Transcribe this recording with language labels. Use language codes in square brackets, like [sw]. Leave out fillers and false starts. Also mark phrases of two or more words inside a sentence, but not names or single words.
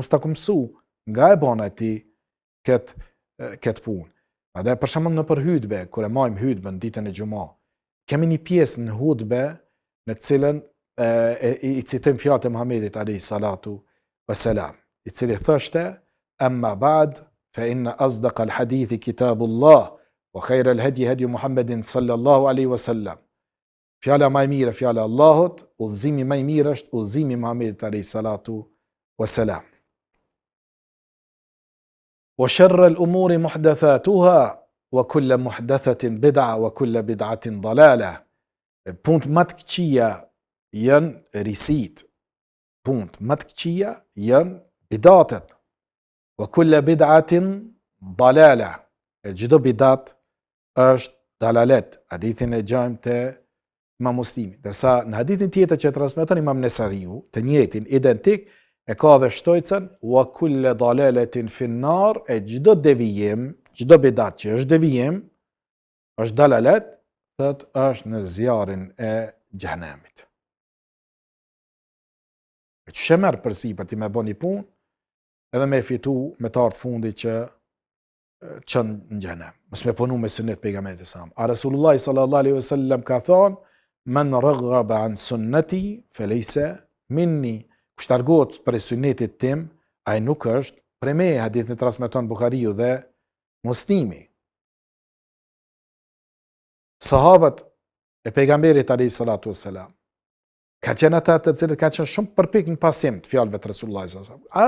[sq] Mos ta kumsu nga e bën ti këtë punë. Edhe për shembull në për hutbe, kur e marrim hutbën ditën e xumë, kemi një pjesë në hutbe në të cilën i citojmë fjalët e Muhamedit [ar] عليه الصلاة والسلام, [sq] i cili thoshte: [ar] "أما بعد فإن أصدق الحديث كتاب الله وخير الهدي هدي محمد صلى الله عليه وسلم." [sq] Fjala më e mirë, fjala e Allahut, udhëzimi më i mirë është udhëzimi i Muhamedit [ar] عليه الصلاة والسلام. وشر الأمور محدثاتها وكل محدثة بدعة وكل بدعة ضلالة. [sq] Punt më të këqija janë risit. Punt më të këqija janë bidatet. [ar] وكل بدعة ضلالة. [sq] Çdo bidat është dalalet. Hadithin e gjajmë te Imam Muslimi. Dërsa në hadithin tjetër që transmeton Imam Nesaiu, të njëjtin identik, e ka dhe shtojcën [ar] وكل ضلالة في النار, [sq] e çdo devijim, çdo bidat që është devijim, është dalalet, thot është në zjarrin e xhenemit. E që merr përsipër ti me bën një punë, edhe me fitu me të ardhë fundi që çon në xhenem. Mos me punu me sunnet pejgamberit sa. [ar] A رسول الله صلى الله عليه وسلم [sq] ka thonë: [ar] "من رغب عن سنتي فليس مني." [sq] Kush largohet për sunnetit tim, ai nuk është prej meje. Hadithin e transmeton Buhariu dhe Muslimi. Sahabët e pejgamberit [ar] عليه الصلاة والسلام [sq] ka qenë ata të cilët ka qenë shumë përpik në pasim të fjalëve të [ar] رسول الله صلى الله عليه وسلم.